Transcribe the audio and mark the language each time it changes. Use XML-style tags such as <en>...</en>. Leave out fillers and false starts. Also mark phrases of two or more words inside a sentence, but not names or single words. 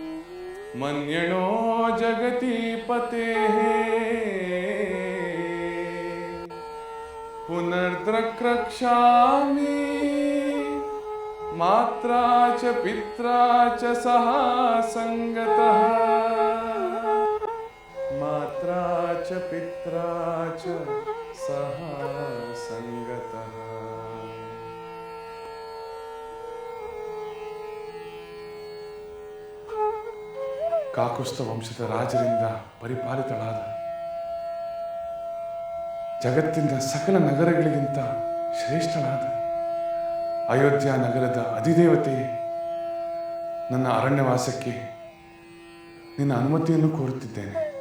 <sa>मन्यणो जगति पतेः द्रक्ष्यामि मात्रा च पित्रा च सह संगतः मात्रा च पित्रा च सह संगतः</sa> <kn>ಕಾಕುಸ್ಥ ವಂಶದ ರಾಜರಿಂದ ಪರಿಪಾಲಿತಳಾದ ಜಗತ್ತಿನ ಸಕಲ ನಗರಗಳಿಗಿಂತ ಶ್ರೇಷ್ಠಳಾದ ಅಯೋಧ್ಯ ನಗರದ ಅಧಿದೇವತೆಯೇ, ನನ್ನ ಅರಣ್ಯವಾಸಕ್ಕೆ ನಿನ್ನ ಅನುಮತಿಯನ್ನು ಕೋರುತ್ತಿದ್ದೇನೆ.</kn>